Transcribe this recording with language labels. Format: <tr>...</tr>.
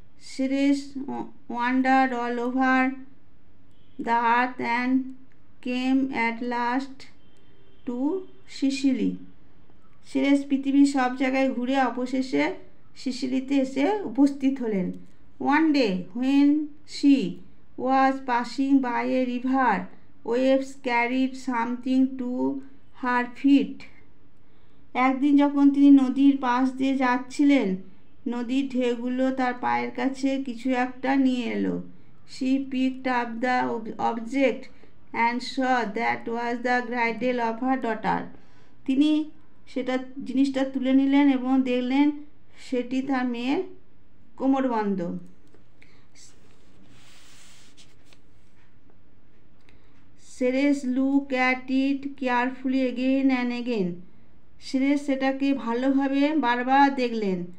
<en>Ceres wandered all over the earth and came at last to Sicily,</en> <bn>Ceres পৃথিবীর সব জায়গায় ঘুরে অবশেষে সিসিলিতে এসে উপস্থিত হলেন।</bn> <en>One day when she was passing by a river, waves carried something to her feet.</en> <bn>একদিন যখন তিনি নদীর পাশ দিয়ে যাচ্ছিলেন, নদীর ঢেউগুলো তার পায়ের কাছে কিছু একটা নিয়ে এলো।</bn> <en>She picked up the object and saw that was the girdle of her daughter.</en> <bn>তিনি জিনিসটা তুলে নিলেন এবং দেখলেন সেটি তার মেয়ের কোমরবন্ধ।</bn> <en>Ceres look at it carefully again and again,</en> <bn>Ceres সেটাকে ভালোভাবে বারবার দেখলেন।</bn>